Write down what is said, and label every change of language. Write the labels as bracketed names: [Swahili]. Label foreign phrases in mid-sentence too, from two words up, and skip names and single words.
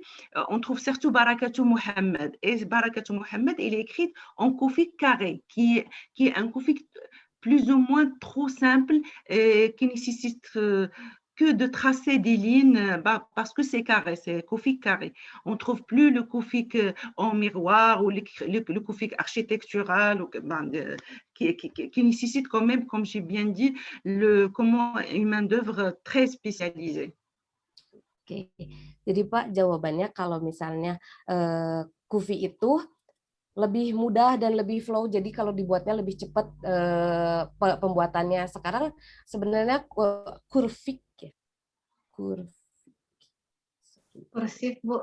[French] On trouve surtout Barakatou Mohammed. Et Barakatou Mohammed, il est écrit en kufique carré, qui est un kufique plus ou moins trop simple et qui nécessite que de tracer des lignes, parce que c'est carré, c'est kufique carré. On ne trouve plus le kufique en miroir ou le kufique architectural qui nécessite quand même, comme j'ai bien dit, une main-d'œuvre très spécialisée. [Indonesian] Oke, jadi Pak jawabannya kalau misalnya Kufi itu lebih mudah dan lebih flow, jadi kalau dibuatnya lebih cepat pembuatannya. Sekarang sebenarnya kurvik ya, Kursif, Bu.